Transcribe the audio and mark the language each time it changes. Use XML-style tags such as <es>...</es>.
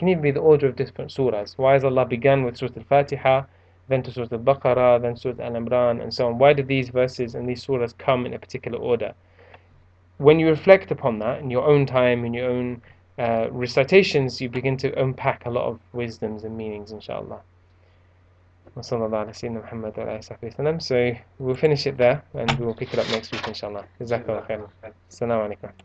<en>It can even be the order of different surahs. Why has Allah begun with Surah Al-Fatiha, then to Surah Al-Baqarah, then Surah Al-Imran, and so on? Why did these verses and these surahs come in a particular order? When you reflect upon that in your own time, in your own recitations, you begin to unpack a lot of wisdoms and meanings, inshallah.</en> <ar>وصلى الله على سيدنا محمد وعلى آله وصحبه وسلم.</ar> <en>So we'll finish it there and we'll pick it up next week inshallah.</en> <ar>جزاك الله خيرا. السلام عليكم ورحمة الله.</ar>